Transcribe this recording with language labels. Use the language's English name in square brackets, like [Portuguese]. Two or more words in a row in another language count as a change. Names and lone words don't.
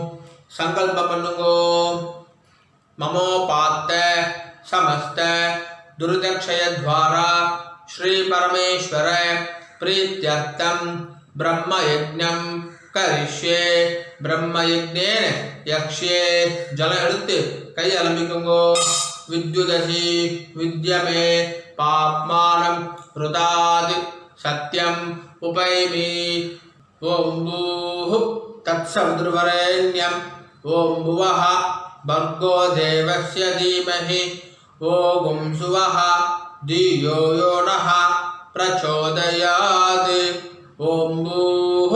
[Sanskrit] संकल्प பண்ணுங்கோ. ममोपात्त समस्त दुर्दक्षय द्वारा श्री परमेश्वर प्रीत्यर्थम ब्रह्मयज्ञं करिष्ये ब्रह्मयज्ञेन यक्ष्ये जल [Tamil] எடுத்து கை அலம்பிக்குங்கோ [Sanskrit] विद्युदसि विद्यमे पाप्मानं रुदाद सत्यम उपैमि ओम भूः तत्सवितुर्वरेण्यं ओम भुवः भर्गो देवस्य धीमहि ओम सुवः धियो यो नः प्रचोदयात् ओम भूः